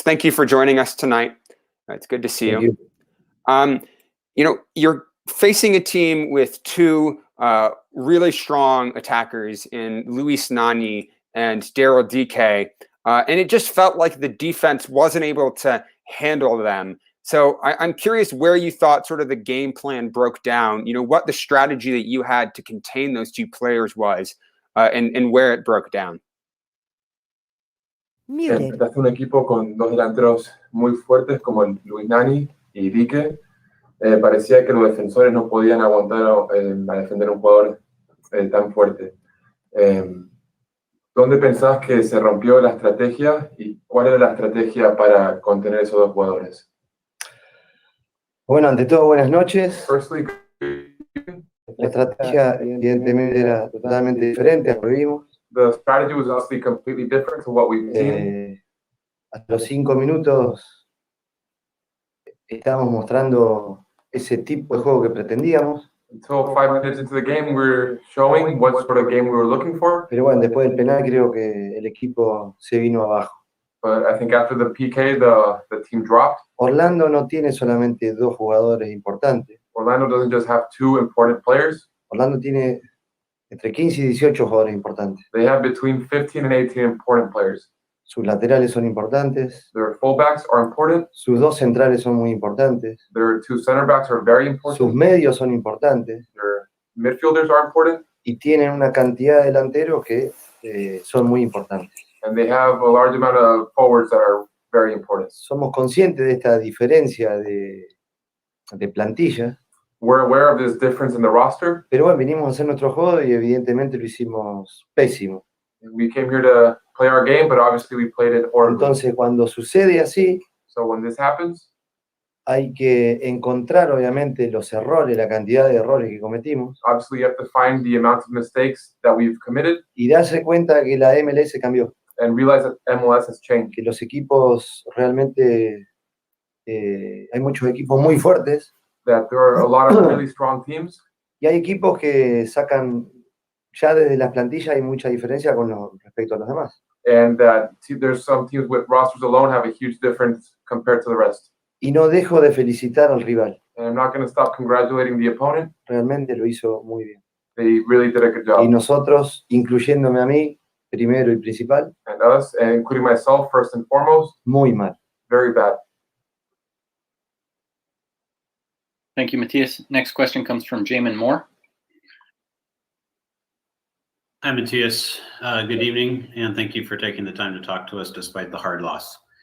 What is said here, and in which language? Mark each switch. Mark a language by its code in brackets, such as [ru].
[en] Thank you for joining us tonight. It's good to see you. You know, you're facing a team with 2 really strong attackers in Luis Nani and Daryl DK, and it just felt like the defense wasn't able to handle them. So I'm curious where you thought sort of the game plan broke down, you know, what the strategy that you had to contain those 2 players was, and where it broke down. Muted. [es] Enfrentaste un equipo con 2 delanteros muy fuertes como Luis Nani y Dique. Parecía que los defensores no podían aguantar a defender un jugador tan fuerte. ¿Dónde pensás que se rompió la estrategia y cuál era la estrategia para contener esos 2 jugadores? Bueno, ante todo, buenas noches. [en] Firstly, [es] La estrategia, evidentemente, era totalmente diferente a lo que vimos. [en] the strategy was obviously completely different to what we've seen. [es] Hasta los 5 minutos estábamos mostrando ese tipo de juego que pretendíamos. [en] Until 5 minutes into the game, we were showing what sort of game we were looking for. [es] Pero bueno, después del penal creo que el equipo se vino abajo. [en] But I think after the PK, the team dropped. [es] Orlando no tiene solamente 2 jugadores importantes. [en] Orlando doesn't just have 2 important players. [es] Orlando tiene entre 15 y 18 jugadores importantes. [en] They have between 15 and 18 important players. [es] Sus laterales son importantes. [en] Their fullbacks are important. [es] Sus 2 centrales son muy importantes. [en] Their 2 center backs are very important. [es] Sus medios son importantes. [en] Their midfielders are important. [es] Y tienen una cantidad de delanteros que son muy importantes. [en] And they have a large amount of forwards that are very important. [es] Somos conscientes de esta diferencia de plantilla, [en] We're aware of this difference in the roster. [es] pero bueno, vinimos a hacer nuestro juego y evidentemente lo hicimos pésimo. [en] We came here to play our game, but obviously we played it horribly. [es] Entonces, cuando sucede así, [en] So when this happens, [es] hay que encontrar obviamente los errores, la cantidad de errores que cometimos [en] obviously you have to find the amount of mistakes that we've committed [es] y darse cuenta que la MLS cambió, [en] and realize that MLS has changed. [es] que los equipos realmente, hay muchos equipos muy fuertes [en] That there are a lot of really strong teams, [es] y hay equipos que sacan, ya desde las plantillas hay mucha diferencia respecto a los demás. [en] and that there's some teams with rosters alone have a huge difference compared to the rest. [es] Y no dejo de felicitar al rival. [en] And I'm not going to stop congratulating the opponent. [es] Realmente lo hizo muy bien. [en] They really did a good job. [es] nosotros, incluyéndome a mí, primero y principal, [en] And us, and including myself, first and foremost, [es] muy mal. [en] very bad. Thank you, Matias. Next question comes from Jamon Moore. Hi, Matias. Good evening, and thank you for taking the time to talk to us despite the hard loss.